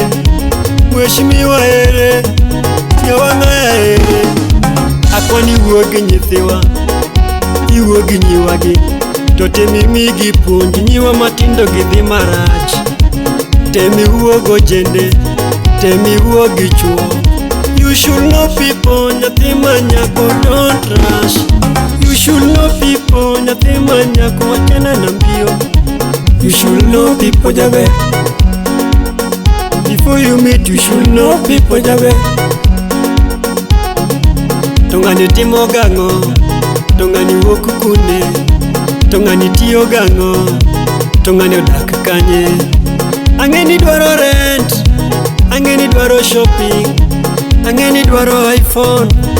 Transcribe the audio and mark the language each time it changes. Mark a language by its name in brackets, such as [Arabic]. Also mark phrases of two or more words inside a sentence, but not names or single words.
[Luo (Kenya and Tanzania)] Mheshimiwa ere. Nyawang'aya ere. Akwani wuo gi nyithiwa, iwuo gi nyiwagi. To temi migi puonj, nyiwa matindo gidhi marach. Temi wuo go jende, temi wuo gi chuo. [English] You should know people, [Luo (Kenya and Tanzania)] nyathi manyako [English] don't rush. You should know people, [Luo (Kenya and Tanzania)] nyathi manyako [Swahili] wachana na mbio. [English] You should know people jaber. Before you meet, you should know people jaber. [Luo (Kenya and Tanzania)] Tongani timo gang'o, tongani wuok kune. Tongani tiyo gang'o, tongani odak kanye. Ang'eni dwaro rent, ang'eni dwaro shopping, ang'eni dwaro iPhone.